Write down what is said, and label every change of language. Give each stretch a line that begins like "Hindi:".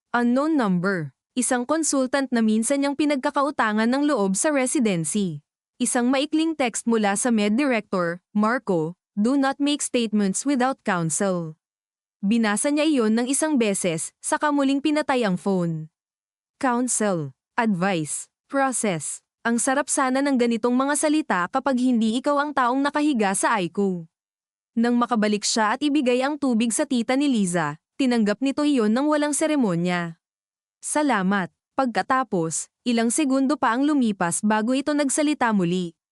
Filipino: Unknown number. Isang consultant na minsan niyang pinagkakautangan ng loob sa residency. Isang maikling text mula sa Med Director, Marco,
English: do not make statements without counsel.
Filipino: Binasa niya iyon ng isang beses, saka muling pinatay ang phone.
English: Counsel, advice, process.
Filipino: Ang sarap sana ng ganitong mga salita kapag hindi ikaw ang taong nakahiga sa Aiko. Nang makabalik siya at ibigay ang tubig sa tita ni Liza, tinanggap nito iyon ng walang seremonya. Salamat. Pagkatapos, ilang segundo pa ang lumipas bago ito nagsalita muli.